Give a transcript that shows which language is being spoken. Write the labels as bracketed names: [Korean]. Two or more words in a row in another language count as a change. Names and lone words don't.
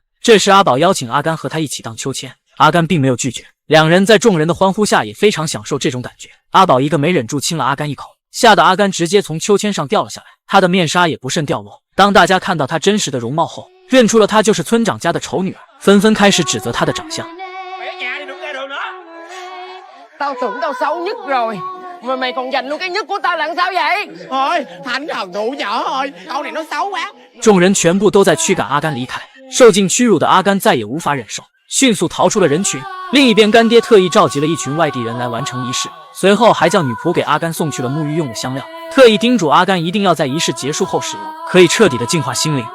[Chinese] 这时，阿宝邀请阿甘和他一起荡秋千，阿甘并没有拒绝。两人在众人的欢呼下也非常享受这种感觉。阿宝一个没忍住亲了阿甘一口，吓得阿甘直接从秋千上掉了下来，他的面纱也不慎掉落。当大家看到他真实的容貌后，认出了她就是村长家的丑女儿，纷纷开始指责她的长相。 [Vietnamese] Tao tưởng tao xấu nhất rồi mà mày còn giành luôn cái nhất của tao là sao vậy? Thôi, thành thần thụ nhỏ thôi, câu này nó xấu quá. [Chinese] 众人全部都在驱赶阿甘离开，受尽屈辱的阿甘再也无法忍受，迅速逃出了人群。另一边，干爹特意召集了一群外地人来完成仪式，随后还叫女仆给阿甘送去了沐浴用的香料，特意叮嘱阿甘一定要在仪式结束后使用，可以彻底的净化心灵。